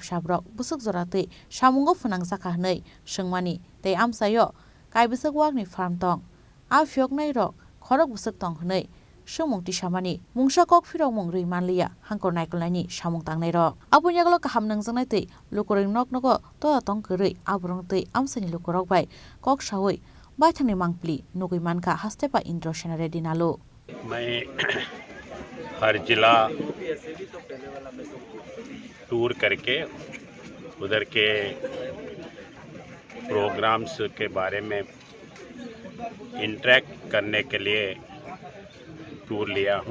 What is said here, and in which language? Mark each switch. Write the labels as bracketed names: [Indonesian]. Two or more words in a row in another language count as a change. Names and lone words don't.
[Kok Borok] शाब्रक बुसुक जरा तै सामुंगो फुनां जाका हनै सोंमानि तै आमसायो कायबुसक वागनि फार्म दं आ फियकनाय रक खरक बुसुक दं हनै सोमुंति सामानि मुंसा कक फिराव मुं रैमानलिया हांकर नायकलनायनि सामुं तांनाय रक आबुनियागलो गाहाम नोंजांनाय तै लुकुरं नक नक तया तं गोरै आबुरं तै आमसानि लुकुरक बाय कक सावै बायथांनि मांपली नुगै मानका हास्तेपा इन्द्र सेनारे दिनालो [Hindi] मैं हर जिला टूर करके उधर के प्रोग्राम्स के बारे में इंटरेक्ट करने के लिए टूर लिया हूँ।